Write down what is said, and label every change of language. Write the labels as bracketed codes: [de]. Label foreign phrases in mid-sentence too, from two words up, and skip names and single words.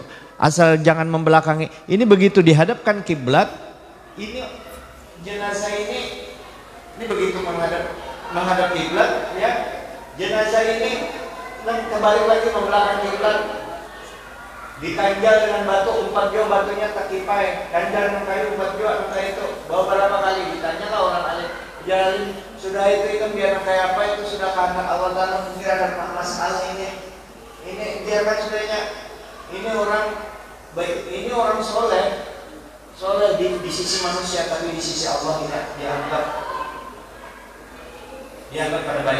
[id] Asal jangan membelakangi. Ini begitu dihadapkan kiblat, ini jenazah ini begitu menghadap kiblat ya. Jenazah ini kembali lagi membelakangi kiblat. [bjn] Dikanjal dengan batu 4 jua, batunya terkipai, kanjal dengan kayu 4 jua, angka itu bawa berapa kali? [id] Ditanya lah orang alim, jalan sudah itu biar kayak apa itu sudah kehendak Allah Ta'ala. Mungkin ada masalah ini biarkan sudahnya. Ini orang baik, ini orang soleh di sisi manusia, tapi di sisi Allah tidak dianggap pada baik.